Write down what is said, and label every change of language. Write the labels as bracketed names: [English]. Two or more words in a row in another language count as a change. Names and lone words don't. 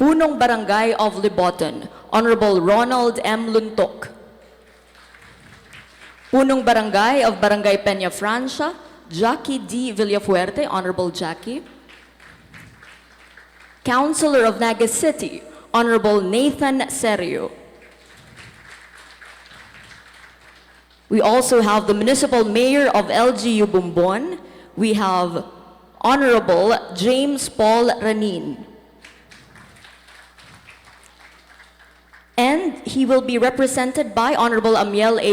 [Filipino] Punong Barangay [English] of Liboton, Honorable Ronald M. Luntok. [Filipino] Punong Barangay [English] of Barangay Peña Francia, Jackie D. Villafuerte, Honorable Jackie. Councilor of Naga City, Honorable Nathan Serio. We also have the Municipal Mayor of LGU Bumbon. We have Honorable James Paul Ranin. And he will be represented by Honorable Amiel A.